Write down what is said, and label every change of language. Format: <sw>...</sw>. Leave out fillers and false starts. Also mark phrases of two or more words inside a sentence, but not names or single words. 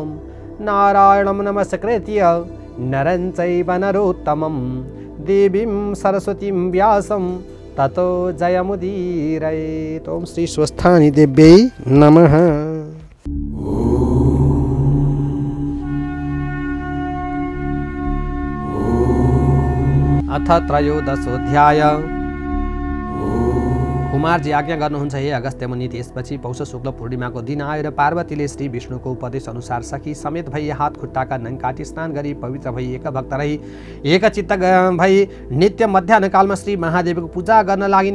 <sa>नारायणं नमस्कृत्य नरं चैव नरोत्तमं देवीं सरस्वतीं व्यासं ततो जयमुदीरयेत्। ओम श्री स्वस्थानी देव्यै नमः। अथ त्रयोदशोऽध्याय।</sa> <ne>कुमारजी आज्ञा गर्नुहुन्छ हे अगस्त्य मुनि। त्यसपछि पौष शुक्ल पूर्णिमाको दिन आयो र पार्वतीले श्री विष्णुको उपदेश अनुसार सखी समेत भई हात खुट्टाका नङ काटी स्नान गरी पवित्र भई एक भक्त रही एकचित्त भई नित्य मध्याह्न कालमा श्री महादेवको पूजा गर्न लागिन्।</ne>